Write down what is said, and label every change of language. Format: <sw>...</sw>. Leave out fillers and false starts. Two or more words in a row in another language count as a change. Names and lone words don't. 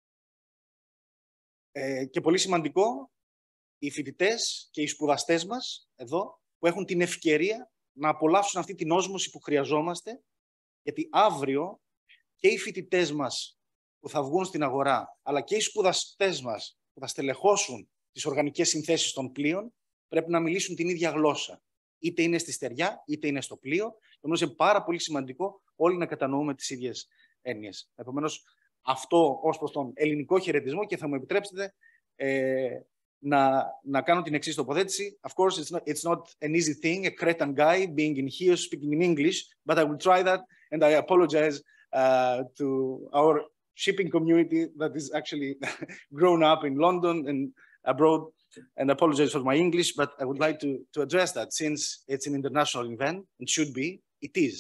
<el>Και πολύ σημαντικό, οι φοιτητές και οι σπουδαστές μας εδώ, που έχουν την ευκαιρία να απολαύσουν αυτή την όσμωση που χρειαζόμαστε, γιατί αύριο και οι φοιτητές μας που θα βγουν στην αγορά, αλλά και οι σπουδαστές μας που θα στελεχώσουν τις οργανικές συνθέσεις των πλοίων, πρέπει να μιλήσουν την ίδια γλώσσα. Είτε είναι στη στεριά, είτε είναι στο πλοίο. Επομένως, είναι πάρα πολύ σημαντικό όλοι να κατανοούμε τις ίδιες έννοιες. Επομένως, αυτό ως προς τον ελληνικό χαιρετισμό, και θα μου επιτρέψετε να κάνω την εξής τοποθέτηση.</el> <en>Of course, it's not an easy thing, a Cretan guy being in here speaking in English, but I will try that, and I apologize to our shipping community that is actually grown up in London and abroad, and I apologize for my English, but I would like to address that since it's an international event, and should be, it is.</en>